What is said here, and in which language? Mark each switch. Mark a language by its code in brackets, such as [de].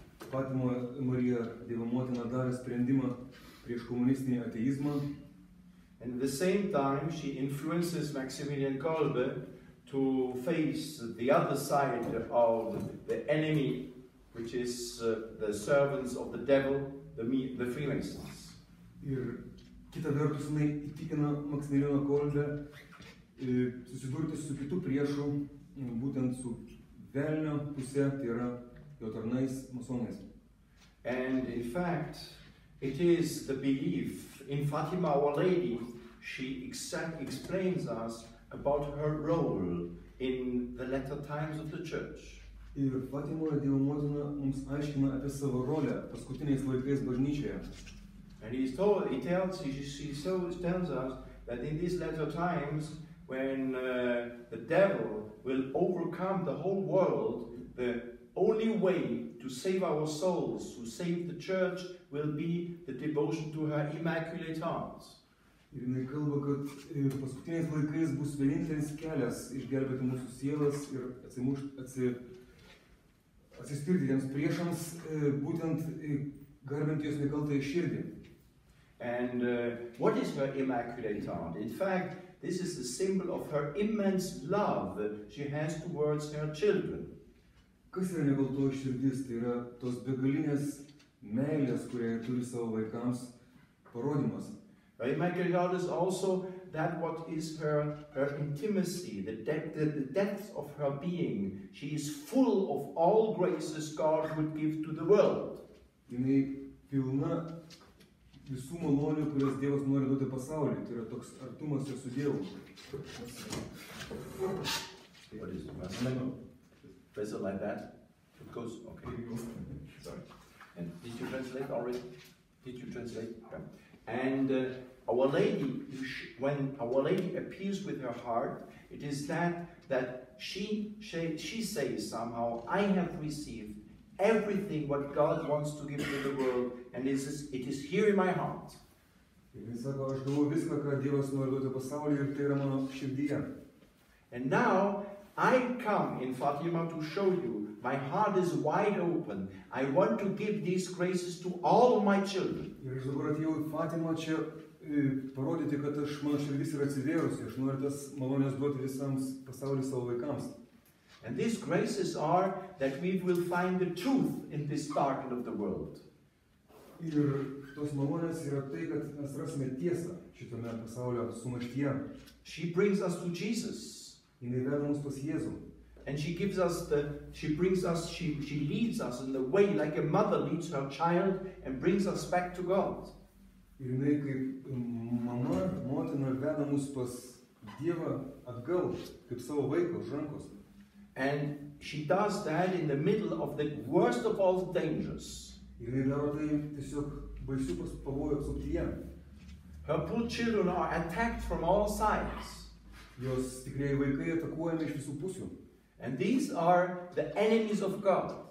[lt] Fatimoje Marija, Dievo motina, davė sprendimą prieš komunistinį ateizmą. [en] And at the same time, she influences Maximilian Kolbe to face the other side of the enemy, which is the servants of the devil, the Freemasons. [lt] Ir kita vertus, jinai įtikina Maksimilianą Kolbę susidurti su kitu priešu, būtent su velnio pusė, tai yra jo tarnais masonais. [en] And in fact, it is the belief in Fatima, Our Lady. She explains us about her role in the latter times of the church. [lt] Ir Fatimoje Dievo motina mums aiškina apie savo rolę paskutiniais laikais bažnyčioje. [en] And she tells us that in these latter times, when the devil will overcome the whole world, the only way to save our souls, to save the church, will be the devotion to her Immaculate Heart. [lt] Ir jinai kalba, kad paskutiniais laikais bus vienintelis kelias išgelbėti mūsų sielas ir atsispirti tiems priešams, būtent garbinti jos nekaltąją širdį. [en] And what is her Immaculate Heart? In fact, this is the symbol of her immense love she has towards her children. [lt] Kas yra nekaltoji širdis? Tai yra tos begalinės meilės, kurią turi savo vaikams, parodimas. [en] Her Immaculate Heart is also that what is her intimacy, the depth of her being. She is full of all graces God would give to the world. [lt] Jinai pilna visų malonių, kurias Dievas nori duoti pasauliui. Tai yra toks artumas ir su Dievu. [en] What is it? Press it like that. It goes, okay. Sorry. And did you translate already? Did you translate? Yeah. And Our Lady, when Our Lady appears with her heart, it is that she says somehow, I have received everything what God wants to give to the world, and it is here in my heart. [lt] Jis sako, aš gavau viską, ką Dievas nori duoti pasauliui, ir tai yra mano širdyje. [en] And now I come in Fatima to show you, my heart is wide open. I want to give these graces to all of my children. [lt] Ir aš dabar atėjau į Fatimą čia parodyti, kad mano širdis yra atsivėrusi. Aš noriu tas malonės duoti visams pasauliui savo vaikams. [en] And these graces are that we will find the truth in this darkness of the world. [lt] Ir tos malonės yra tai, kad mes rasime tiesą šitame pasaulio sumaištyje. [en] She brings us to Jesus. [lt] Jinai veda mus pas Jėzų. [en] and she gives us she leads us in the way like a mother leads her child and brings us back to God. [lt] Ir jinai kaip mama, motina veda mus pas Dievą atgal, kaip savo vaiką už rankos. [en] And she does that in the middle of the worst of all dangers. [lt] Ir jinai daro tai tiesiog baisių pavojų apsuptyje. [en] Her poor children are attacked from all sides. [lt] Jos tikrieji vaikai atakuojami iš visų pusių. [en] And these are the enemies of God.